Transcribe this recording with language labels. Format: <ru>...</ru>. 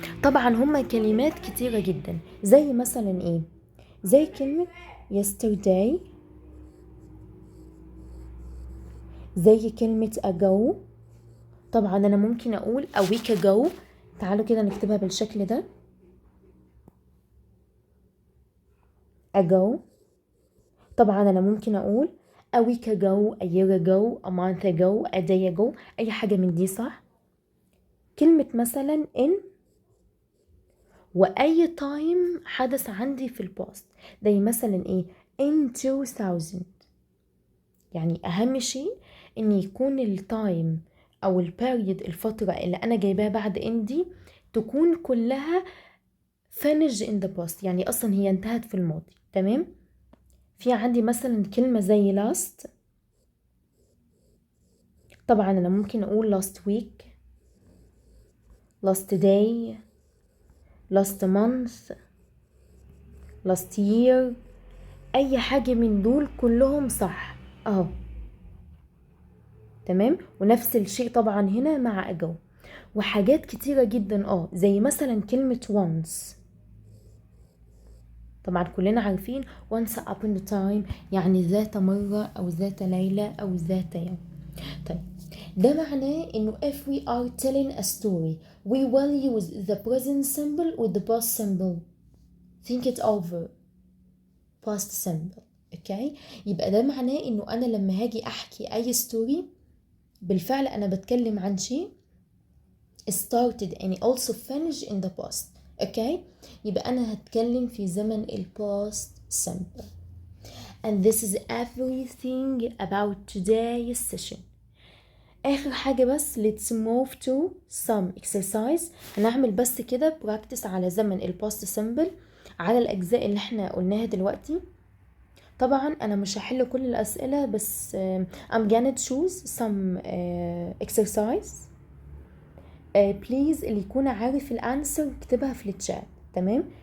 <ar>طبعا هما كلمات كتيرة جدا، زي مثلا ايه؟ زي كلمة yesterday، زي كلمة ago. طبعا انا ممكن اقول</ar> <en>a week ago،</en> <ar>تعالوا كده نكتبها بالشكل ده ago. طبعا انا ممكن اقول</ar> <en>a week ago، a year ago، a month ago، a day ago،</en> <ar>اي حاجة من دي صح. كلمة مثلا in واي time حدث عندي في الباست، زي مثلا ايه in 2000. يعني اهم شيء ان يكون التايم او البيريد الفترة اللي انا جايباها بعد ان دي تكون كلها</ar> <en>finish in the past،</en> <ar>يعني اصلا هي انتهت في الماضي. تمام. في عندي مثلا كلمة زي last، طبعا انا ممكن اقول</ar> <en>last week، last day، last month، last year،</en> <ar>اي حاجة من دول كلهم صح اهو. تمام. ونفس الشيء طبعا هنا مع ago. وحاجات كتيرة جدا زي مثلا كلمة once، طبعا كلنا عارفين</ar> <en>once upon a time</en> <ar>يعني ذات مرة او ذات ليلة او ذات يوم. طيب ده معناه انه</ar> <en>if we are telling a story we will use the present simple with the past simple. think it over. past simple. Okay.</en> <ar>يبقى ده معناه انه انا لما هاجي احكي اي ستوري بالفعل انا بتكلم عن شيء</ar> <en>started and also finished in the past.</en> <ar>اوكي. يبقى انا هتكلم في زمن ال past simple.</ar> <en>and this is everything about today's session.</en> <ar>اخر حاجة بس</ar> <en>let's move to some exercise.</en> <ar>هنعمل بس كده practice على زمن ال past simple على الاجزاء اللي احنا قلناها دلوقتي. طبعا انا مش هحل كل الاسئلة بس</ar> <en>I'm gonna choose some exercise.</en> <ar>بليز اللي يكون عارف الانسر يكتبها في الشات. تمام.</ar>